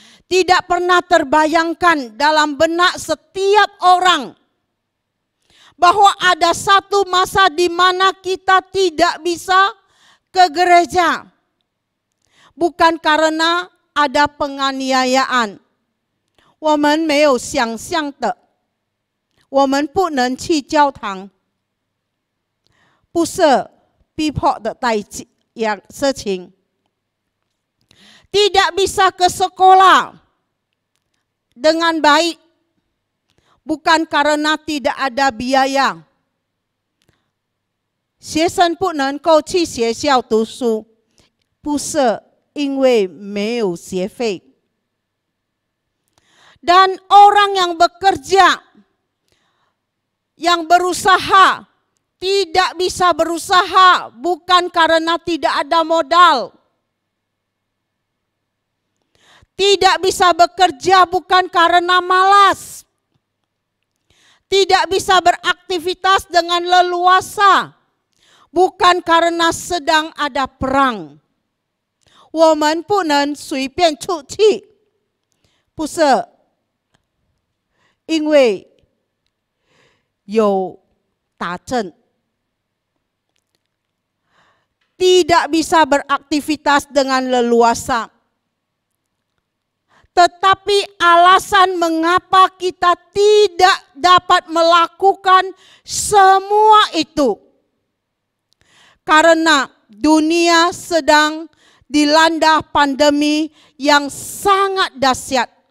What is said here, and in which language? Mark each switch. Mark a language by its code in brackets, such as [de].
[id] Tidak pernah terbayangkan dalam benak setiap orang bahwa ada satu masa di mana kita tidak bisa ke gereja. Bukan karena ada penganiayaan. [zh] 我们没有想象的，我们不能去教堂，不是逼迫的事情。 [id] Tidak bisa ke sekolah dengan baik, bukan karena tidak ada biaya. [zh] 学生不能够去学校读书，不是因为没有学费。 [id] Dan orang yang bekerja, yang berusaha, tidak bisa berusaha bukan karena tidak ada modal. Tidak bisa bekerja bukan karena malas. Tidak bisa beraktivitas dengan leluasa bukan karena sedang ada perang. [zh] 我们不能随便出去，不是因为有打仗。 [id] Tidak bisa beraktivitas dengan leluasa. Tetapi alasan mengapa kita tidak dapat melakukan semua itu, karena dunia sedang dilanda pandemi yang sangat dahsyat.